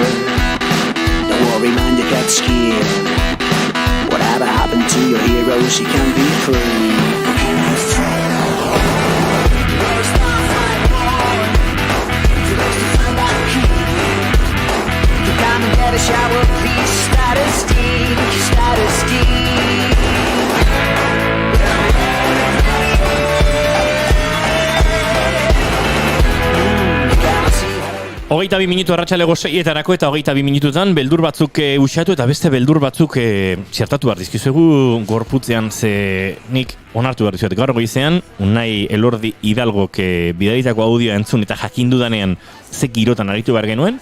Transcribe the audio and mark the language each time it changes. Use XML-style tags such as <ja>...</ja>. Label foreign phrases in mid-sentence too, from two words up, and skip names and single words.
<en>Don't worry, man, you get scared. Whatever happened to your heroes, you can be free. Get a shower, please. Status D, status D.</en> <eu>Hogeita 2 minutu arratsalego 6etarako eta 22 minututan beldur batzuk usatu eta beste beldur batzuk txertatu behar dizkizuegu gorputzean ze nik onartu behar dizuet gaur goizean Unai Elordi Hidalgok bidalitako audioa entzun eta jakindudanean ze girotan aritu behar genuen.</eu>